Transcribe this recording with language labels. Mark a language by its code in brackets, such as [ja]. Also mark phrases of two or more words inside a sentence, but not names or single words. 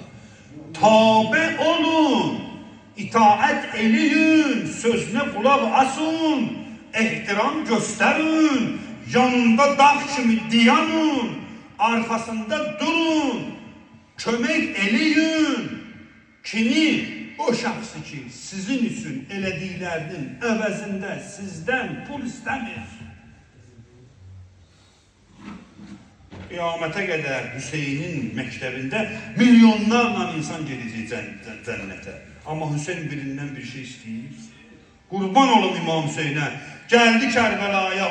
[tr] Tabe olun, itaat edin, sözüne kulak asın, ehtiram gösterin, yanında dağ kimi dayanın, arkasında durun, kömek edin. [az] Kimi? O şahsı ki sizin için elədiklərinin əvəzində sizden pul istəmir. Qiyamətə qədər Hüseynin məktəbində milyonlarla insan gedəcək cənnətə. Amma Hüseyin birindən bir şey istəyir. Qurban olun İmam Hüseynə. Gəldi Kərbəlaya.